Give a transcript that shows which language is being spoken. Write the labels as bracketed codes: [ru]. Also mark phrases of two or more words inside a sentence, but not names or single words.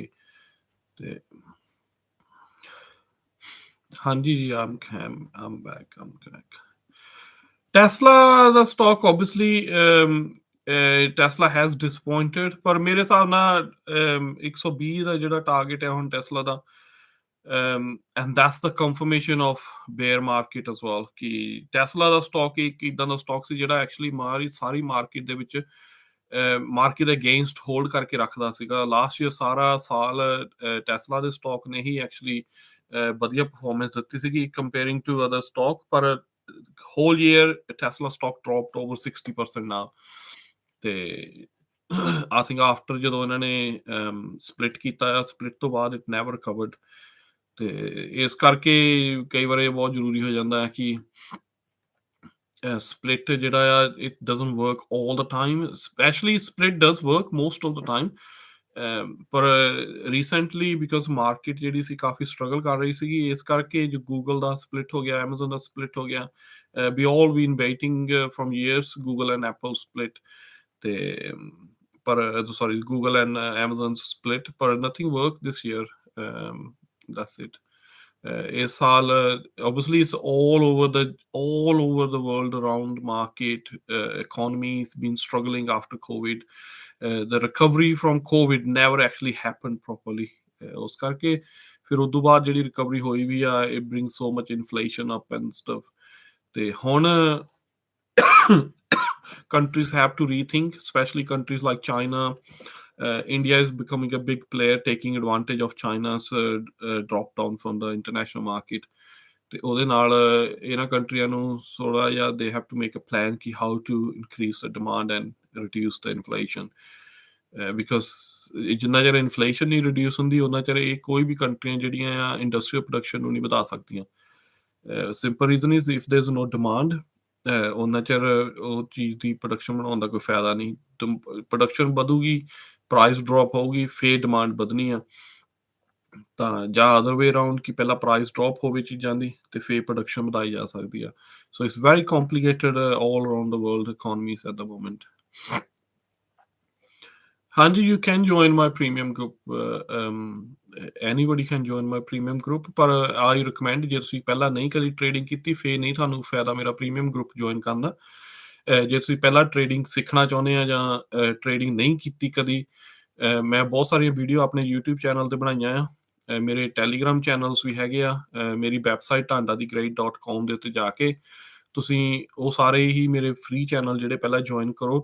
[pa] ਤੇ ਹਾਂਜੀ ਜੀ, [en] I'm back. [pa] ਟੈਸਲਾ ਦਾ ਸਟਾਕ [en] obviously Tesla has disappointed, [pa] ਪਰ ਮੇਰੇ ਹਿਸਾਬ ਨਾਲ 120 ਦਾ ਜਿਹੜਾ ਟਾਰਗੇਟ ਹੈ ਹੁਣ ਟੈਸਲਾ ਦਾ, [en] and that's the confirmation of bear market as well [pa] ਕਿ ਟੈਸਲਾ ਦਾ ਸਟਾਕ ਇੱਕ ਇਦਾਂ ਦਾ ਸਟਾਕ ਸੀ ਜਿਹੜਾ ਐਕਚੁਅਲੀ ਸਾਰੀ ਮਾਰਕੀਟ ਦੇ ਵਿੱਚ ਮਾਰਕੀਟ ਦੇ ਅਗੇਂਸਟ ਹੋਲਡ ਕਰਕੇ ਰੱਖਦਾ ਸੀਗਾ। [en] last year [pa] ਸਾਰਾ ਸਾਲ ਟੈਸਲਾ ਦੇ ਸਟਾਕ ਨੇ ਹੀ ਐਕਚੁਅਲੀ ਵਧੀਆ ਪਰਫਾਰਮੈਂਸ ਦਿੱਤੀ ਸੀਗੀ [en] comparing to other stock, [pa] ਪਰ [en] whole year Tesla stock dropped over 60% now. [pa] ਤੇ [en] I think after [pa] ਜਦੋਂ ਇਹਨਾਂ ਨੇ ਸਪਲਿਟ ਕੀਤਾ ਆ, ਸਪਲਿਟ ਤੋਂ ਬਾਅਦ [en] it never recovered. [pa] ਤੇ ਇਸ ਕਰਕੇ ਕਈ ਵਾਰ ਇਹ ਬਹੁਤ ਜ਼ਰੂਰੀ ਹੋ ਜਾਂਦਾ ਹੈ ਕਿ [en] split [pa] ਜਿਹੜਾ ਆ [en] it doesn't work all the time, especially split does work most of the time, [pa] ਪਰ ਰੀਸੈਂਟਲੀ ਬਿਕਾਜ਼ ਮਾਰਕੀਟ ਜਿਹੜੀ ਸੀ ਕਾਫੀ ਸਟਰਗਲ ਕਰ ਰਹੀ ਸੀਗੀ, ਇਸ ਕਰਕੇ ਜੋ ਗੂਗਲ ਦਾ ਸਪਲਿਟ ਹੋ ਗਿਆ, ਐਮਾਜ਼ਨ ਦਾ ਸਪਲਿਟ ਹੋ ਗਿਆ। [en] we all been waiting from years, Google and Apple split, [pa] ਤੇ ਪਰ [en] sorry Google and Amazon split, ਪਰ nothing worked this year. That's it. [pa] ਇਸ ਸਾਲ [en] obviously it's all over the world around market, economy has been struggling after COVID. The recovery from COVID never actually happened properly. [pa] ਉਸ ਕਰਕੇ ਫਿਰ ਉਦੋਂ ਬਾਅਦ ਜਿਹੜੀ ਰਿਕਵਰੀ ਹੋਈ ਵੀ ਆ, [en] it brings so much inflation up and stuff. [pa] ਤੇ ਹੁਣ [en] countries have to rethink, especially countries like China. India is becoming a big player, taking advantage of China's drop down from the international market. [pa] ਤੇ ਉਹਦੇ ਨਾਲ ਇਹਨਾਂ ਕੰਟਰੀਆਂ ਨੂੰ ਥੋੜਾ ਜਿਹਾ [en] they have to make a plan ਕਿ how to increase the demand and reduce the inflation. [pa] ਬਿਕਾਜ਼ ਜਿੰਨਾ ਚਿਰ ਇਨਫਲੇਸ਼ਨ ਨਹੀਂ ਰਿਡਿਊਸ ਹੁੰਦੀ ਉਹਨਾਂ ਚਿਰ ਇਹ ਕੋਈ ਵੀ ਕੰਟਰੀਆਂ ਜਿਹੜੀਆਂ ਆ [en] industrial production [pa] ਨੂੰ ਨਹੀਂ ਵਧਾ ਸਕਦੀਆਂ। [en] simple reason is if there is no demand, [pa] ਉਹਨਾਂ ਚਿਰ ਉਹ ਚੀਜ਼ ਦੀ ਪ੍ਰੋਡਕਸ਼ਨ ਬਣਾਉਣ ਦਾ ਕੋਈ ਫਾਇਦਾ ਨਹੀਂ। ਪ੍ਰੋਡਕਸ਼ਨ ਵਧੂਗੀ, [en] price drop [pa] ਹੋਊਗੀ, ਫੇਰ ਡਿਮਾਂਡ ਵਧਣੀ ਆ। ਤਾਂ ਜਾਂ [en] other way around [pa] ਕਿ ਪਹਿਲਾਂ [en] price drop [pa] ਹੋਵੇ ਚੀਜ਼ਾਂ ਦੀ ਤੇ ਫੇਰ ਪ੍ਰੋਡਕਸ਼ਨ ਵਧਾਈ ਜਾ ਸਕਦੀ ਆ। [en] so it's very complicated all around the world economies at the moment. [pa] ਹਾਂਜੀ, [en] you can join my premium group. Anybody can join my premium group, [pa] ਪਰ [en] I recommend [pa] ਜੇ ਤੁਸੀਂ ਪਹਿਲਾਂ ਨਹੀਂ ਕਦੀ ਟ੍ਰੇਡਿੰਗ ਕੀਤੀ ਫੇਰ ਨਹੀਂ ਤੁਹਾਨੂੰ ਫਾਇਦਾ ਮੇਰਾ [en] premium group [pa] ਜੁਆਇਨ ਕਰਨ ਦਾ। ਜੇ ਤੁਸੀਂ ਪਹਿਲਾਂ ਟ੍ਰੇਡਿੰਗ ਸਿੱਖਣਾ ਚਾਹੁੰਦੇ ਆ ਜਾਂ ਟ੍ਰੇਡਿੰਗ ਨਹੀਂ ਕੀਤੀ ਕਦੀ, ਮੈਂ ਬਹੁਤ ਸਾਰੀਆਂ ਵੀਡੀਓ ਆਪਣੇ YouTube ਚੈਨਲ ਤੇ ਬਣਾਈਆਂ ਆ। ਮੇਰੇ ਟੈਲੀਗ੍ਰਾਮ ਚੈਨਲਸ ਵੀ ਹੈਗੇ ਆ, ਮੇਰੀ ਵੈਬਸਾਈਟ tandadigrade.com ਦੇ ਉੱਤੇ ਜਾ ਕੇ ਤੁਸੀਂ ਉਹ ਸਾਰੇ ਹੀ ਮੇਰੇ [en] free channel [pa] ਜਿਹੜੇ ਪਹਿਲਾਂ ਜੁਆਇਨ ਕਰੋ।